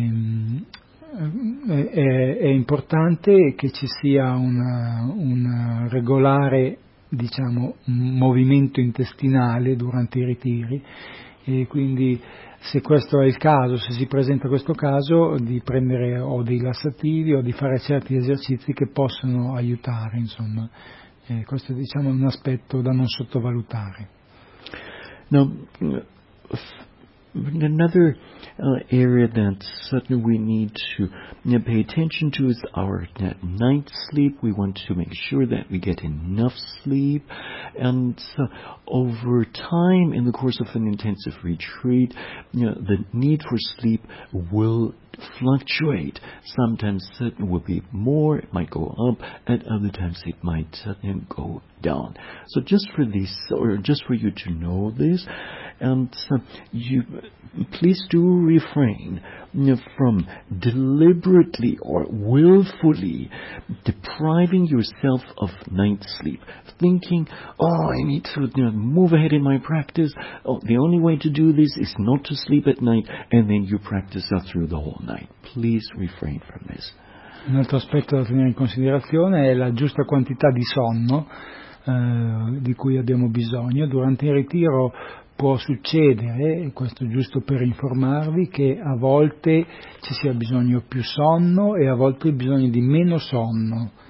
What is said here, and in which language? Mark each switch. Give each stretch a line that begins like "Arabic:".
Italian: È importante che ci sia un regolare, diciamo, movimento intestinale durante i ritiri, e quindi se questo è il caso, se si presenta questo caso, di prendere o dei lassativi o di fare certi esercizi che possono aiutare, insomma. Questo, diciamo, è un aspetto da non sottovalutare. No.
English: Another area that certainly we need to pay attention to is our night sleep. We want to make sure that we get enough sleep. And so over time, in the course of an intensive retreat, the need for sleep will fluctuate. Sometimes it will be more, it might go up, and other times it might go down. So just for this, or just for you to know this, and you please do refrain from deliberately or willfully depriving yourself of night sleep, thinking, oh, I need to move ahead in my practice, oh, the only way to do this is not to sleep at night, and then you practice through the whole night. Please refrain from this.
Italian: Un altro aspetto da tenere in considerazione è la giusta quantità di sonno di cui abbiamo bisogno. Durante il ritiro può succedere, questo giusto per informarvi, che a volte ci sia bisogno più sonno e a volte bisogno di meno sonno.